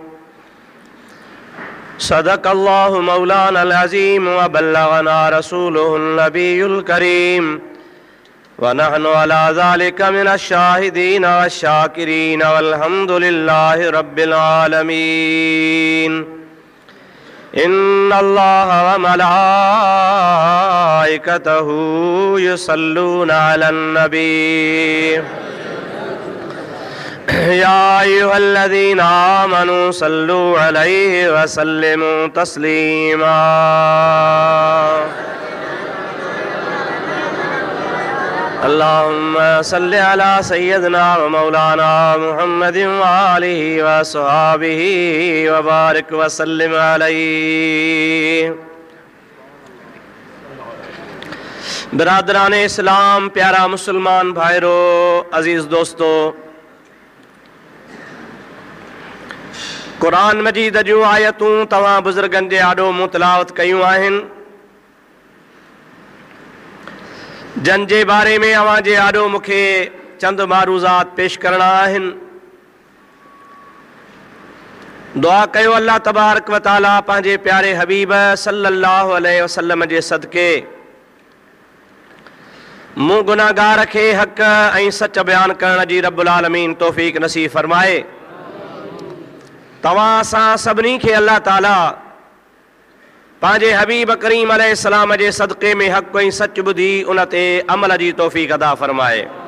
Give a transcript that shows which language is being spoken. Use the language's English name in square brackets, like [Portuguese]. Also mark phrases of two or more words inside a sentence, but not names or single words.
[Arabic] صدق الله مولانا العظيم وبلغنا رسوله النبي الكريم ونحن على ذلك من الشاهدين والشاكرين والحمد لله رب العالمين. إن الله وملائكته يصلون على النبي يا أيها الذين آمنوا صلوا عليه وسلموا تسليما. اللهم صل على سيدنا ومولانا محمد وآله وأصحابه وبارك وسلم عليه. [Sindhi] बिरादरान इस्लाम, प्यारा मुसलमान भाइरों, अजीज़ दोस्तों, कुरान मजीद जूं आयतूं तव्हां बुज़ुर्गनि जे आॾो मूं तिलावत कयूं आहिनि, जन जे बारे में अव्हां जे आॾो मूंखे चंद मारूज़ात पेश करणा आहिनि। दुआ कयो [Arabic] الله تبارك وتعالى [Sindhi] पंहिंजे प्यारे हबीब [Arabic] صلى الله عليه وسلم [Sindhi] जे सदके मूं गुनाहगार खे हक़ ऐं सच बयान करण जी [Arabic] رب العالمين [Sindhi] तौफ़ीक़ नसीब फरमाए। तव्हां असां सभिनी खे अल्लाह ताला पंहिंजे हबीब करीम अलैहिस्सलाम जे सदक़े में हक़ ऐं सच ॿुधी उन ते अमल जी तौफ़ीक़ अदा फरमाए।